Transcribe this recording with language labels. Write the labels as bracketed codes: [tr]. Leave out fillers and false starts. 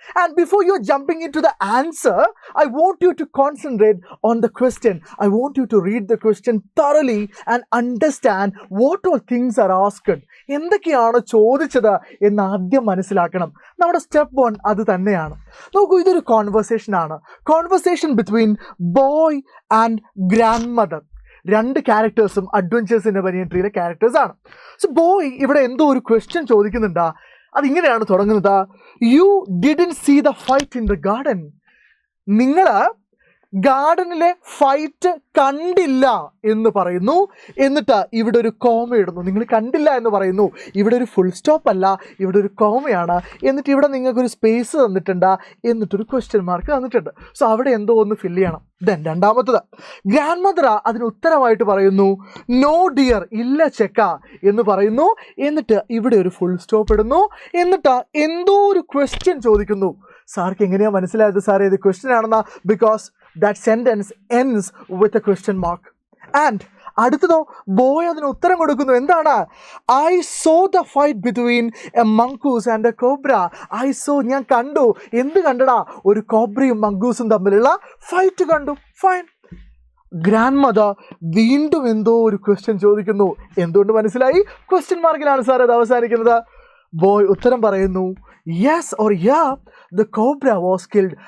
[en] And before you're jumping into the answer, I want you to concentrate on the question. I want you to read the question thoroughly and understand what all things are asked. [ml] എന്തൊക്കെയാണ് ചോദിച്ചത് എന്ന് ആദ്യം മനസ്സിലാക്കണം. നമ്മുടെ step 1 അത് തന്നെയാണ്. നോക്കൂ, ഇതൊരു കോൺവെർസേഷനാണ്. [en] Conversation between boy and grand mother. [ml] രണ്ട് ക്യാരക്ടേഴ്സും അഡ്വഞ്ചേഴ്സ് ഇൻ എ ബനിയൻ ട്രീയിലെ ക്യാരക്ടേഴ്സാണ്. സോ ബോയ് ഇവിടെ എന്തോ ഒരു ക്വസ്റ്റ്യൻ ചോദിക്കുന്നുണ്ടാ. അതിങ്ങനെയാണ് തുടങ്ങുന്നത്: [en] You didn't see the fight in the garden. [ml] നിങ്ങൾ ഗാർഡനിലെ ഫൈറ്റ് കണ്ടില്ല എന്ന് പറയുന്നു. എന്നിട്ട് ഇവിടെ ഒരു കോമ ഇടുന്നു. നിങ്ങൾ കണ്ടില്ല എന്ന് പറയുന്നു. ഇവിടെ ഒരു ഫുൾ സ്റ്റോപ്പ് അല്ല, ഇവിടെ ഒരു കോമയാണ്. എന്നിട്ട് ഇവിടെ നിങ്ങൾക്കൊരു സ്പേസ് തന്നിട്ടുണ്ട്, എന്നിട്ടൊരു ക്വസ്റ്റ്യൻ മാർക്ക് തന്നിട്ടുണ്ട്. സോ അവിടെ എന്തോ ഒന്ന് ഫില്ല് ചെയ്യണം. ദെൻ രണ്ടാമത്തത്, ഗ്രാൻഡ് മദർ അതിന് ഉത്തരമായിട്ട് പറയുന്നു നോ ഡിയർ, ഇല്ല ചെക്ക എന്ന് പറയുന്നു. എന്നിട്ട് ഇവിടെ ഒരു ഫുൾ സ്റ്റോപ്പ് ഇടുന്നു. എന്നിട്ട് എന്തോ ഒരു ക്വസ്റ്റ്യൻ ചോദിക്കുന്നു. സാർക്ക് എങ്ങനെയാണ് മനസ്സിലായത് സാറേ ഇത് question ആണെന്നാ? Because [en] that sentence ends with a question mark. And [ml] അടുത്തതോ boy അതിന് ഉത്തരം കൊടുക്കുന്നു. എന്താണ്? [en] I saw the fight between a mongoose and a cobra. I saw, [ml] ഞാൻ കണ്ടു. എന്ത് കണ്ടടാ? ഒരു കോബ്രയും മംഗൂസും തമ്മിലുള്ള ഫൈറ്റ് കണ്ടു. ഫൈൻ. ഗ്രാൻഡ് മദർ വീണ്ടും എന്തോ ഒരു ക്വസ്റ്റ്യൻ ചോദിക്കുന്നു. എന്തുകൊണ്ട് മനസ്സിലായി? ക്വസ്റ്റ്യൻ മാർക്കിലാണ് സാർ അത് അവസാനിക്കുന്നത്. ബോയ് ഉത്തരം പറയുന്നു [en] Yes or yeah the cobra was killed.